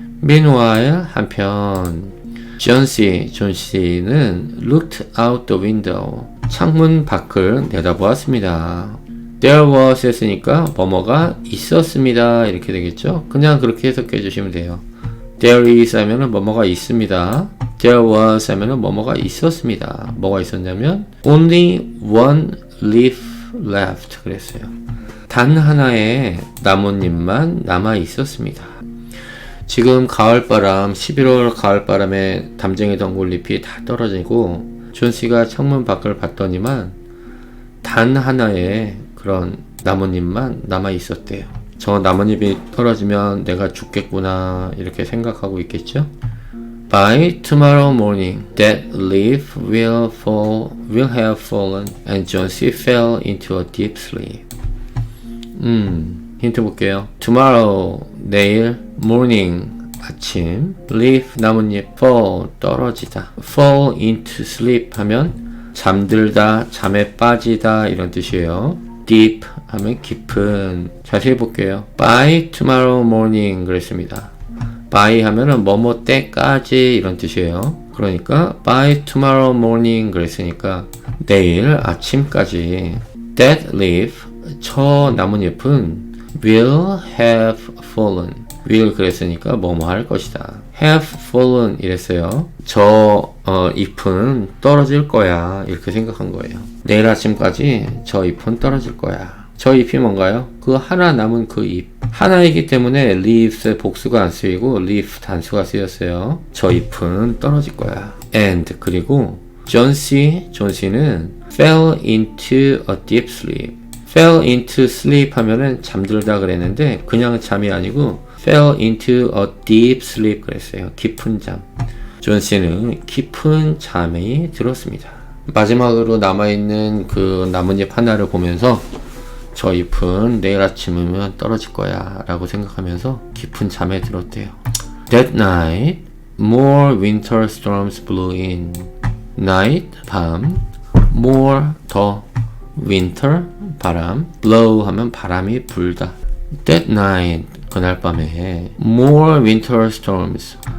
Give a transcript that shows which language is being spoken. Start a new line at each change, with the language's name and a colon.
English: Meanwhile 한편 존씨는 looked out the window 창문 밖을 내다보았습니다.
Korean: There was 했으니까 뭐뭐가 있었습니다. 이렇게 되겠죠. 그냥 그렇게 해석해 주시면 돼요. There is 하면은 뭐뭐가 있습니다. There was 하면은 뭐뭐가 있었습니다. 뭐가 있었냐면 only one leaf left 그랬어요. 단 하나의 나뭇잎만 남아 있었습니다. 지금 가을바람, 11월 가을바람에 담쟁이 덩굴잎이 다 떨어지고 존씨가 창문 밖을 봤더니만 단 하나의 그런 나뭇잎만 남아 있었대요. 저 나뭇잎이 떨어지면 내가 죽겠구나 이렇게 생각하고 있겠죠.
English: By tomorrow morning, that leaf will have fallen, and John-C fell into a deep sleep.
Korean: 힌트 볼게요. Tomorrow, 내일, morning, 아침, leaf, 나뭇잎, fall, 떨어지다. fall into sleep 하면 잠들다, 잠에 빠지다 이런 뜻이에요. deep 하면 깊은. 자세히 볼게요. By tomorrow morning 그랬습니다. by 하면은 뭐뭐 때까지 이런 뜻이에요. 그러니까 by tomorrow morning 그랬으니까 내일 아침까지.
English: That leaf 저 나뭇잎은 will have fallen.
Korean: will 그랬으니까 뭐뭐 할 것이다. have fallen 이랬어요. 저 잎은 떨어질 거야 이렇게 생각한 거예요. 내일 아침까지 저 잎은 떨어질 거야. 저 잎이 뭔가요? 그 하나 남은 그 잎. 하나이기 때문에 leaves의 복수가 안 쓰이고 leaf 단수가 쓰였어요. 저 잎은 떨어질 거야.
English: and 그리고 존씨는 fell into a deep sleep.
Korean: fell into sleep 하면은 잠들다 그랬는데 그냥 잠이 아니고 fell into a deep sleep 그랬어요. 깊은 잠. 존씨는 깊은 잠이 들었습니다. 마지막으로 남아있는 그 나뭇잎 하나를 보면서 저 잎은 내일 아침이면 떨어질 거야 라고 생각하면서 깊은 잠에 들었대요.
English: That night, more winter storms blew in.
Korean: Night, 밤. More, 더. Winter, 바람. Blow 하면 바람이 불다.
English: That night, 그날 밤에 more winter storms.